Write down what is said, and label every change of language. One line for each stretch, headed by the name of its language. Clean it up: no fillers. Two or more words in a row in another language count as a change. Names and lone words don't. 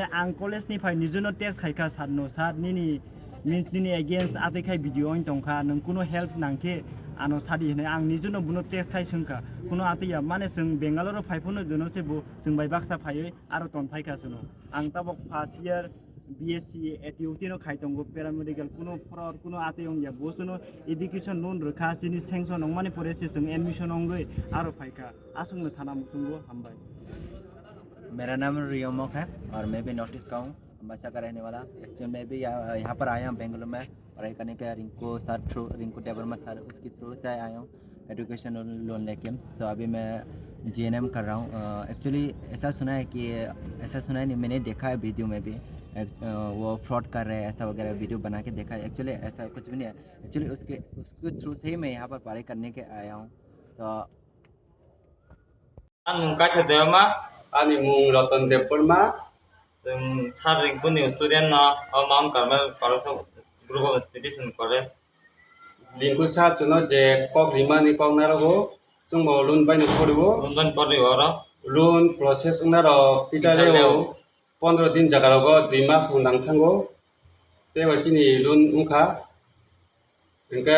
Kok Borok: आं कॉलेज नि फाय निजनो टेक्स खायखा सारनो सार निनि अगेंस्ट आतै खाय भिडिअ अइन तंखा नों कुनो हेल्प नांखे आनो सादि होनै आं निजनो बुनो टेक्स खाय सोंखा कुनो आतैया माने जों बेंगालुरु फायफोनो जनो सेबो जों बाय बाक्सा फायै आरो तन फायखा सुनो आं ताबक
English: first year
Kok Borok: BSc एटिउटिनो खायतंगो पैरामेडिकल कुनो फ्रॉड कुनो आते अंगिया बोसनो
English: education loan
Kok Borok: रखा सिनि सेंक्शन अंगमाने परेसे जों एडमिशन अंगै आरो फायखा आसुंनो साना मुसुंगो हामबाय।
Hindi: मेरा नाम रियोमक है और मैं भी नॉर्थ ईस्ट का हूँ अम्बासा का रहने वाला। एक्चुअली मैं भी यहाँ पर आया हूँ बेंगलुरु में पढ़ाई करने के रिंकू टेबरमा सर उसके थ्रू से आया हूँ
English: education loan
Hindi: लेके। तो अभी मैं GNM कर रहा हूँ। एक्चुअली ऐसा सुना है नहीं, मैंने देखा है वीडियो में भी वो फ्रॉड कर रहे हैं ऐसा वगैरह वीडियो बना के देखा है। एक्चुअली ऐसा कुछ भी नहीं है। एक्चुअली उसके थ्रू से ही मैं यहाँ पर पढ़ाई करने के आया हूँ। तो
Kok Borok: आंनि मुं रतन देव बर्मा जों सार रिंकुनि स्टुडेन्ट माउन्ट कार्मेल कलेज ग्रुप अफ इन्स्टिट्यूशन कलेज लिंकु सार जोनो जे कक रिमानि कक नारगो जोंबो लोन बायनो पड़िबो
English: loan process
Kok Borok: उनारो पिसारेव 15 दिन जागारावगो 2 मास नांथांगो बेबायदिनि लोन उनखा ओमफ्राय